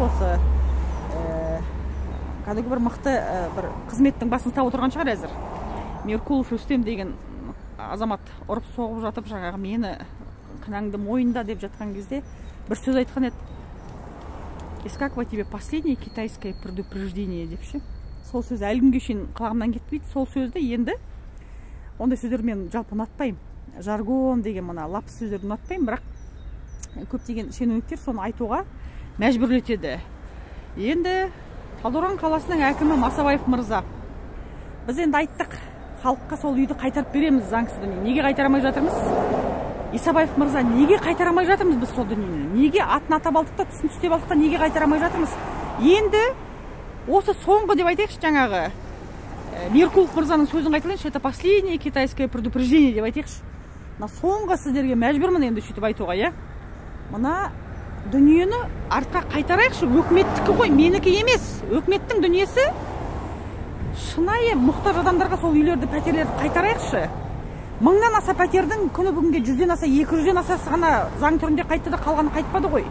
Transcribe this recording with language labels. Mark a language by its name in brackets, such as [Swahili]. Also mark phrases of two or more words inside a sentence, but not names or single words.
[Kazakh] Осы кәдімгі бір мықты бір қызметтің басын тауып отырған шығар әзір. Меркулов Рүстем деген азамат ұрып соғып жатып, жаңағы мені кінәңді мойында деп жатқан кезде бір сөз айтқан еді. [Russian] Искаква тебе последнее китайское предупреждение [Kazakh] деп ше. Сол сөз әлі күнге шейін құлағымнан кетпейді. Сол сөзді енді ондай сөздер мен жалпы ұнатпаймын. Жаргон деген мына лапс сөздерді ұнатпаймын, бірақ көптеген шенеуніктер соны айтуға мәжбүрлетеді. Енді Талдықорған қаласының әкімі Масабаев мырза, біз енді айттық, халыққа сол үйді қайтарып береміз заңсыз дүние. Неге қайтарамай жатырмыз? Исабаев мырза, неге қайтарамай жатырмыз біз сол дүниені? Неге атын атап алдық та, түсін түстеп алдық та, неге қайтарамай жатырмыз? Енді осы соңғы деп айтайықшы, жаңағы Меркулов мырзаның сөзін қайталайыншы, [Russian] это последнее китайское предупреждение [Kazakh] деп айтайықшы. Соңғы сіздерге мәжбүрмін енді сөйтіп айтуға, е? Мына дүниені артқа қайтарайықшы, өкіметтікі ғой, менікі емес. Өкіметтің дүниесі шынайы мұқтаж адамдарға сол үйлерді, пәтерлерді қайтарайықшы. 1000-нан аса пәтердің күні бүгінге 100-ден аса, 200-ден асасы ғана заң түрінде қайтты да қалғаны қайтпады ғой.